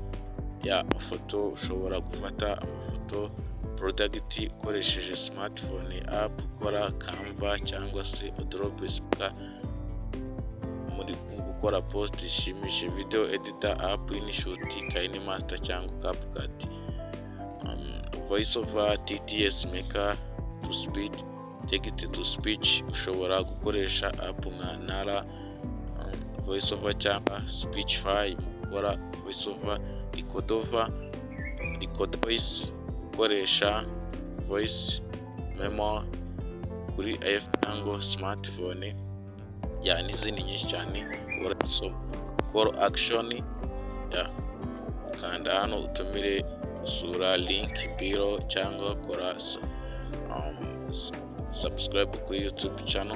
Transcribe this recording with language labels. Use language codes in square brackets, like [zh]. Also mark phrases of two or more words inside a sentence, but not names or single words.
[rw] Amafoto, ushobora gufata amafoto product ukoresheje [en] smartphone app. [rw] Ukora Canva cyangwa se Adobe muri gukora post ishimishije. [en] Video editor app, InShot, KineMaster cyangwa CapCut. Voice over, TTS Maker, to speed, text to speech. [rw] Ushobora gukoresha app nka Nara [en] voice over [rw] cyangwa Speechify mu gukora voice over. [en] Record voice, [rw] gukoresha [en] voice memo [rw] kuri iPhone smartphone. N'izindi nyinshi cyane urasoma. [en] Call action, [rw] kanda hano utumire, usura [en] link bio [rw] cyangwa kora subscribe kuri YouTube channel.